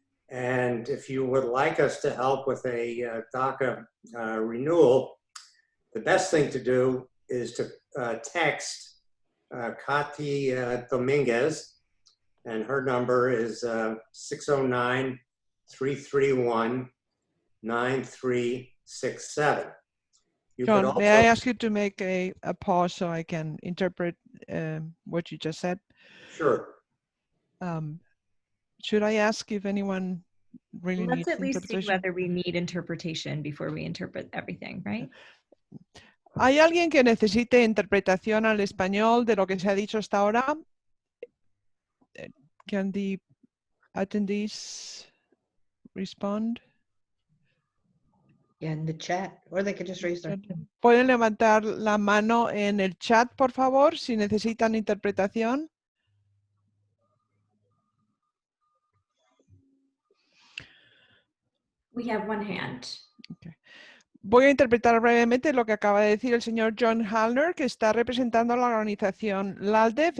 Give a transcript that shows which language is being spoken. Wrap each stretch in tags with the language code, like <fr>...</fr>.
<en>And if you would like us to help with a DACA renewal, the best thing to do is to text Kati Dominguez, and her number is 609-331-9367. John, may I ask you to make a pause so I can interpret what you just said? Sure. Should I ask if anyone really needs Let's at least see interpretation? whether we need interpretation before we interpret everything, right?</en> <es>¿Hay alguien que necesite interpretación al español de lo que se ha dicho hasta ahora?</es> <en>Can the attendees respond? In the chat, or they could just raise their hand.</en> <es>¿Pueden levantar la mano en el chat, por favor, si necesitan interpretación?</es> <en>We have one hand. Okay.</en> <es>Voy a interpretar brevemente lo que acaba de decir el señor John Hallner, que está representando a la organización LALDEF.</es>